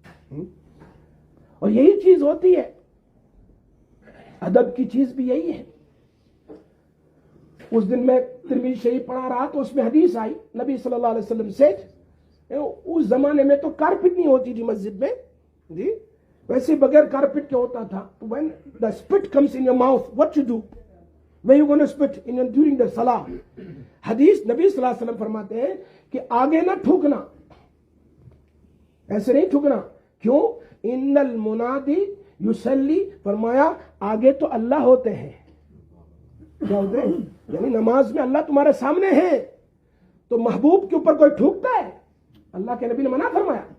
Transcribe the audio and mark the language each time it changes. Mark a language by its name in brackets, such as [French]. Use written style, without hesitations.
[Urdu] اور یہی چیز ہوتی ہے, ادب کی چیز بھی یہی ہے. اس دن میں ترمذی شریف پڑھا رہا تو اس میں حدیث آئی, نبی صلی اللہ علیہ وسلم سے, اس زمانے میں تو کارپٹ نہیں ہوتی تھی مسجد میں جی, ویسے بغیر کارپٹ کے ہوتا تھا. [English] when the spit comes in your mouth, what you do? Where you going to spit during the salah? [Urdu] حدیث نبی صلی اللہ علیہ وسلم فرماتے ہیں کہ آگے نہ تھوکنا, ایسے نہیں تھوکنا. کیوں؟ [Arabic] ان المنادی یصلی, [Urdu] فرمایا آگے تو اللہ ہوتے ہیں. کیا ہوتے ہیں؟ یعنی نماز میں اللہ تمہارے سامنے ہے, تو محبوب کے اوپر کوئی تھوکتا ہے؟ اللہ کے نبی نے منع فرمایا.